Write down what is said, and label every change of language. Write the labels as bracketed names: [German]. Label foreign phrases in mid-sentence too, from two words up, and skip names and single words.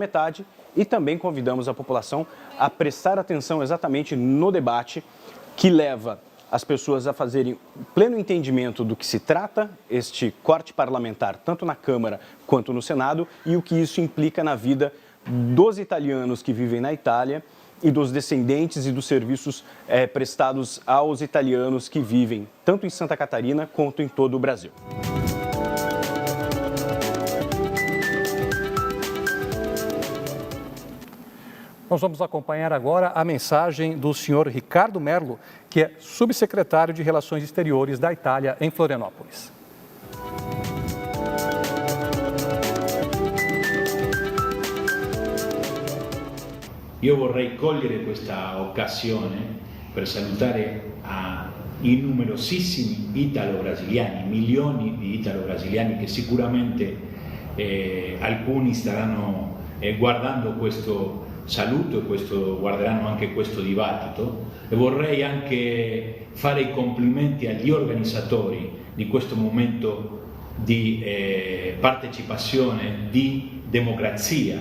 [Portuguese] metade, e também convidamos a população a prestar atenção exatamente no debate que leva as pessoas a fazerem pleno entendimento do que se trata este corte parlamentar, tanto na Câmara quanto no Senado, e o que isso implica na vida dos italianos que vivem na Itália e dos descendentes e dos serviços prestados aos italianos que vivem tanto em Santa Catarina quanto em todo o Brasil. Nós vamos acompanhar agora a mensagem do senhor Ricardo Merlo, que é subsecretário de Relações Exteriores da Itália em Florianópolis. [Italian] Io vorrei cogliere questa occasione per salutare i numerosissimi italo-brasiliani, milioni di italo-brasiliani che sicuramente alcuni staranno guardando questo saluto e guarderanno anche questo dibattito, e vorrei anche fare i complimenti agli organizzatori di questo momento di partecipazione, di democrazia.